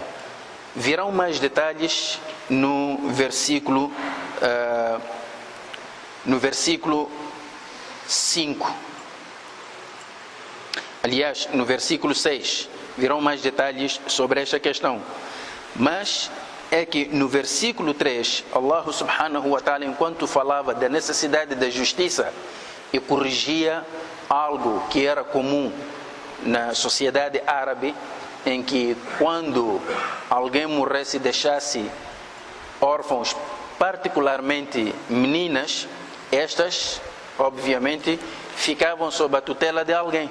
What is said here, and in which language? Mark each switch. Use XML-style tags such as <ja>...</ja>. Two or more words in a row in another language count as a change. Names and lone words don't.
<pt>Virão mais detalhes no versículo 5. Aliás, no versículo 6, virão mais detalhes sobre esta questão. Mas é que no versículo 3,</pt> <ar>الله سبحانه وتعالى,</ar> <pt>enquanto falava da necessidade da justiça e corrigia algo que era comum na sociedade árabe, em que quando alguém morresse e deixasse órfãos, particularmente meninas, estas, obviamente, ficavam sob a tutela de alguém.</pt>